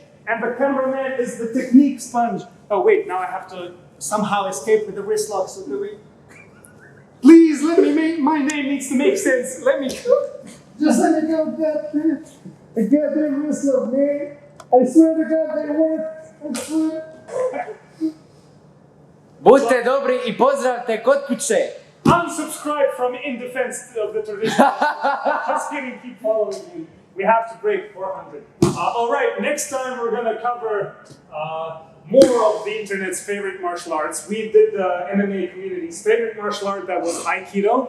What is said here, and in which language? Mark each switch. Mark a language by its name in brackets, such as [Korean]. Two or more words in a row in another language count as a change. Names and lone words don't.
[English] And the cameraman is the Technique Sponge. Oh wait, now I have to somehow escape with the wrist lock, so do we... Please let me make... My name needs to make sense. Let me... Just let me go, goddamn. The goddamn wrist lock, man. I swear to God they work. I swear. [Serbian] Budite dobri I pozdravite kod kuće. [English] Unsubscribe from In Defense of the Tradition. Just kidding, keep following me. We have to break 400. Alright, next time we're gonna cover more of the internet's favorite martial arts. We did the MMA community's favorite martial art, that was Aikido.